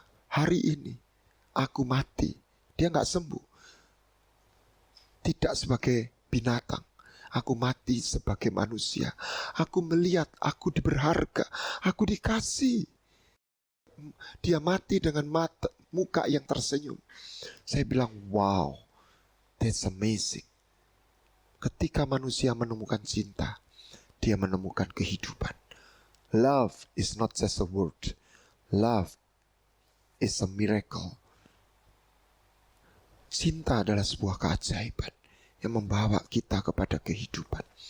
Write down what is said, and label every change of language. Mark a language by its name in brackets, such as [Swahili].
[Indonesian] Hari ini, aku mati, dia gak sembuh. Tidak sebagai binatang, aku mati sebagai manusia. Aku melihat aku berharga, aku dikasih. Dia mati dengan muka yang tersenyum. Saya bilang, [English] wow, that's amazing. [Indonesian] Ketika manusia menemukan cinta, dia menemukan kehidupan. [English] Love is not just a word. Love is a miracle. [Indonesian] Cinta adalah sebuah keajaiban yang membawa kita kepada kehidupan.